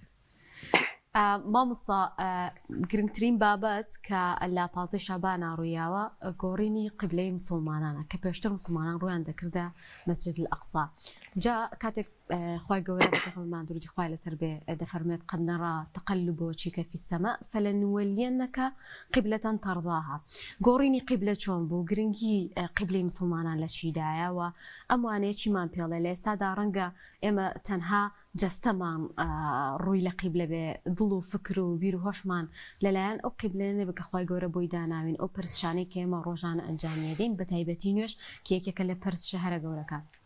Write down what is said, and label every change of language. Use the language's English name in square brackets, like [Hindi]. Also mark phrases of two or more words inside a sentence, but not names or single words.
[Central Kurdish] مامۆستا گرنگترین بابەت کە لە 15 شەعبانە ڕوویاوە گۆڕینی قیبلەی مسلمانانە کە پێشتر مسلمانان ڕویان دەکردە مەسجد الأقصا جا کاتێک خوای گەورە بە پێغەمبەرمان درودی خوای لەسەر بێ دەفەرمێت [Arabic] قد نرى تقلب وجهك في السماء فلنولينك قبلة ترضاها [Central Kurdish] گۆڕینی قیبلە چۆن بوو گرنگی قیبلەی مسلمانان لە چیدایە و ئەموانەیە چیمان پێڵێ لە ئێستادا ڕەنگە ئێمە تەنها جەستەمان ڕووی لە قیبلە بێ دڵ و فکر و بیر و هۆشمان لەلایەن ئەو قیبلەیە نەبێ کە خوای گەورە بۆی داناوین ئەو پرسشانەی کە ئێمە ڕۆژانە ئەنجامیەدەین بە تایبەتی نوێژ کە یەکێکە لە پرس شەهرە گەورەکان